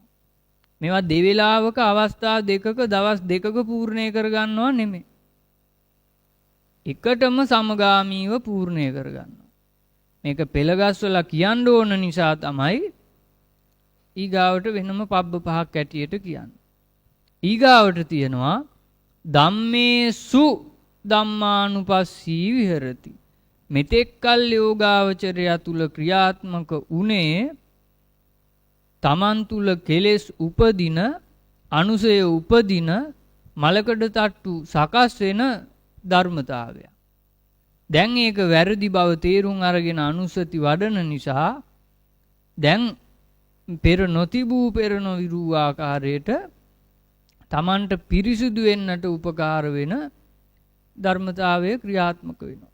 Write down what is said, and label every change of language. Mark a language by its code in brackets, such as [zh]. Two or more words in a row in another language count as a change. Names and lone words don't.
[si] මේවා දෙවේලාවක අවස්ථා දෙකක දවස් දෙකක පූර්ණය කරගන්නවා නෙමෙයි. එකටම සමගාමීව පූර්ණය කරගන්නවා. මේක පෙළගස්වලා කියන්න ඕන නිසා තමයි ඊගාවට වෙනම පබ්බ පහක් ඇටියට කියන්නේ. ඊගාවට තියෙනවා [pi] ධම්මේසු ධම්මානුපස්සී විහෙරති. [si] මෙතෙක් කල් යෝගාවචරය තුල ක්‍රියාත්මක උනේ තමන් තුල කෙලෙස් උපදින අනුසය උපදින මලකඩ තට්ටු සකස් වෙන ධර්මතාවය. දැන් ඒක වැරදි බව තේරුම් අරගෙන අනුසති වඩන නිසා දැන් පෙර නොතිබූ පෙර නොවිරූ ආකාරයට තමන්ට පිරිසිදු වෙන්නට උපකාර වෙන ධර්මතාවය ක්‍රියාත්මක වෙනවා.